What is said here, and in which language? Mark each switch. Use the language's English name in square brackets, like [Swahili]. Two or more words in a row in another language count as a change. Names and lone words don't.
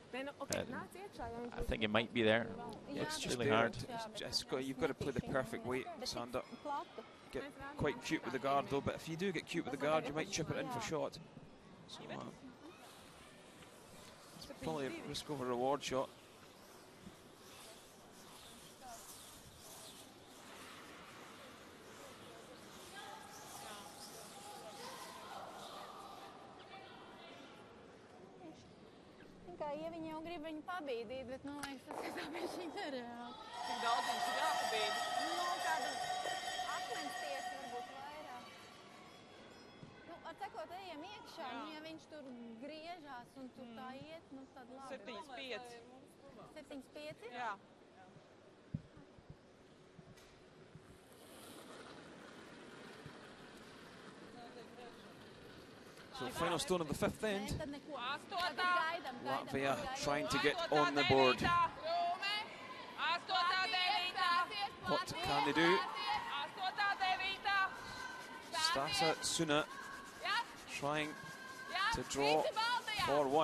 [English] I think it might be there. Yeah, It's it's just really there. hard. You've got to play the perfect weight, Sander. Get quite cute with the guard though, but if you do get cute with the guard, you might chip it in for shot. So it's probably a risk over reward shot. [Latvian] Ja viņi jau grib viņu pabīdīt, bet man liekas, tas ir tā bišķiņ nereāli. Cik daudz viņš ir jāpabīd? Nu, kāda akmens tiesa varbūt vairāk. Nu, atsakot, ejam iekšā, nu, ja viņš tur griežās un tur tā iet, nu, tad labi. 7-5. 7-5? Jā. [English] So final stone of the 5th end. [Latvian] Nē, tad neko. [English] Latvia trying to get on the board. What can they do? Stasa Suna trying to draw for 1.